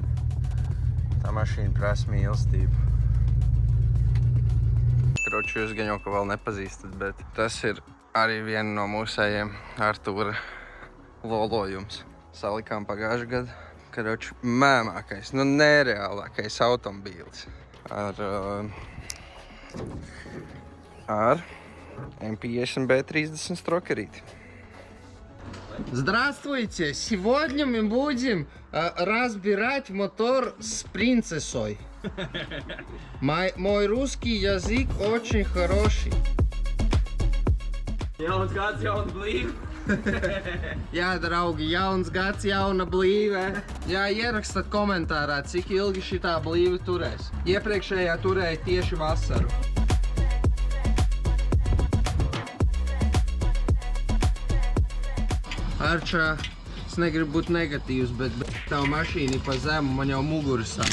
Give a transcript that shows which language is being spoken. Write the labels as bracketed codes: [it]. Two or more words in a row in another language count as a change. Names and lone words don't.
[lv] Tā mašīna prasa mīlestību. Kroči, jūs gan jau ka vēl nepazīstat, bet tas ir arī viena no mūsējiem Artūra lolojums. Salikām pagājušajā gadu. Kroči, mēmākais, nu nereālākais automobīls ar M50 B30 строкерит. [ru] Здравствуйте! Сегодня мы будем разбирать мотор с принцессой. Мой русский язык очень хороший. [lv] Jauns gads, jauna blīve. Jā, draugi, jauns gads, jauna blīve. Jā, ierakstat komentārā, cik ilgi šitā blīve turēs. Iepriekšējā turēja tieši vasaru. Arčā, es negribu būt negatīvs, bet tavu mašīnu ir pa zemu, man jau muguru sāp.